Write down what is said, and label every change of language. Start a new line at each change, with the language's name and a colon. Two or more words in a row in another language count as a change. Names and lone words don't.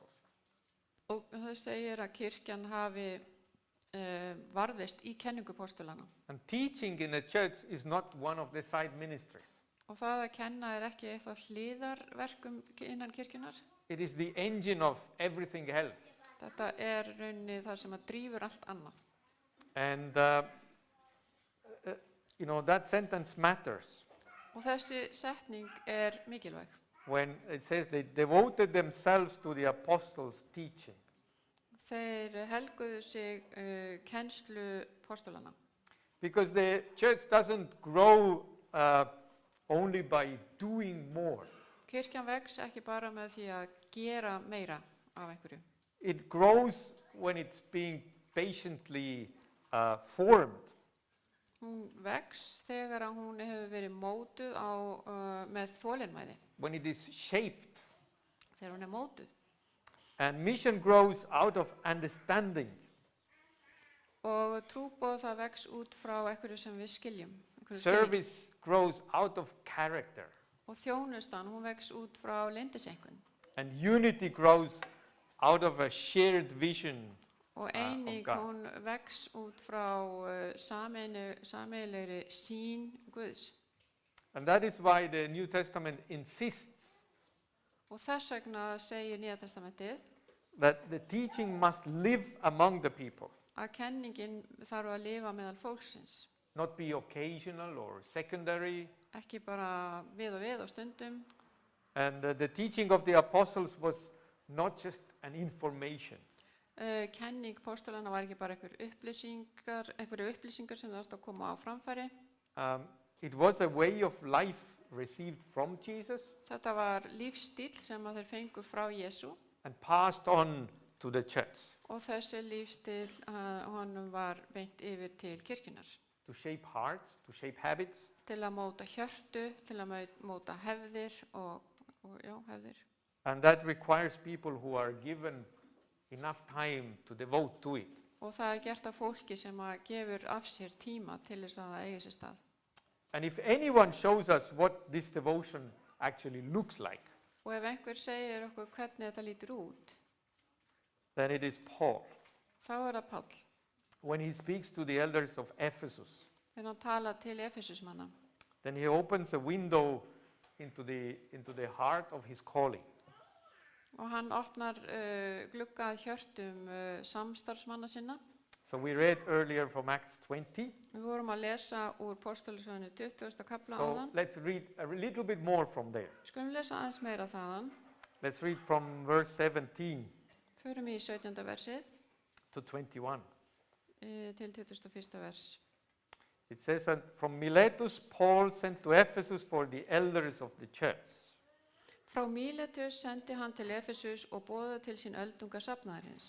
Icelandic: Og það segir að kirkjan hafi varðist í kenningu postulana.
English: And teaching in the church is not one of the side ministries.
Icelandic: Og það að kenna ekki eitt af hliðarverkum innan kirkjunar.
English: It is the engine of everything else.
Icelandic: Þetta rauninni það sem að drífur allt annað.
English: And that sentence matters.
Icelandic: Og þessi setning mikilvæg.
English: When it says they devoted themselves to the apostles' teaching.
Icelandic: Þeir helguðu sig kennslu postulana.
English: Because the church doesn't grow only by doing more.
Icelandic: Kirkjan vex ekki bara með því að gera meira af einhverju.
English: It grows when it's being patiently formed.
Icelandic: Hún vex þegar að hún hefur verið mótuð með þolinmæði.
English: When it is shaped.
Icelandic: Þegar hún mótuð.
English: And mission grows out of understanding.
Icelandic: Og trúboð það vex út frá einhverju sem við skiljum.
English: Service grows out of character.
Icelandic: Og þjónustan, hún vex út frá leyndiseinkunn.
English: And unity grows out of a shared vision.
Icelandic: Og eining, hún vex út frá sameiginlegri sýn Guðs.
English: And that is why the New Testament insists
Icelandic: Og þess vegna segir Nýja testamentið
English: that the teaching must live among the people.
Icelandic: Að kenningin þarf að lifa meðal fólksins.
English: Not be occasional or secondary.
Icelandic: Ekki bara við og stundum.
English: And the teaching of the apostles was not just an information.
Icelandic: Kenning postulana var ekki bara einhverju upplýsingar sem það að koma á framfæri.
English: It was a way of life received from Jesus.
Icelandic: Þetta var lífstíll sem að þeir fengu frá Jesú.
English: And passed on to the church.
Icelandic: Og þessi lífstíll honum var beint yfir til kirkjunar.
English: To shape hearts, to shape habits.
Icelandic: til að móta hjörtu, til að móta hefðir og hefðir.
English: And that requires people who are given enough time to devote to it.
Icelandic: Og það gert af fólki sem að gefur af sér tíma til þess að það eigi sér stað.
English: And if anyone shows us what this devotion actually looks like,
Icelandic: Og ef einhver segir okkur hvernig þetta lítur út,
English: then it is Paul.
Icelandic: þá það Páll.
English: When he speaks to the elders of Ephesus,
Icelandic: Þegar hann tala til Efesusmanna,
English: then he opens a window into the heart of his calling.
Icelandic: og hann opnar glugga að hjörtum samstarfsmanna sinna.
English: So we read earlier from Acts 20.
Icelandic: Við vorum að lesa úr Póstulussögunni 20. kapla
English: So
Icelandic: áðan.
English: let's read a little bit more from there.
Icelandic: Skulum lesa aðeins meira þaðan.
English: Let's read from verse 17
Icelandic: Förum í 17. versið
English: to 21.
Icelandic: Til 21. vers.
English: It says that from Miletus, Paul sent to Ephesus for the elders of the church.
Icelandic: Frá Míletus sendi hann til Efesus og boðaði til sín öldunga safnaðarins.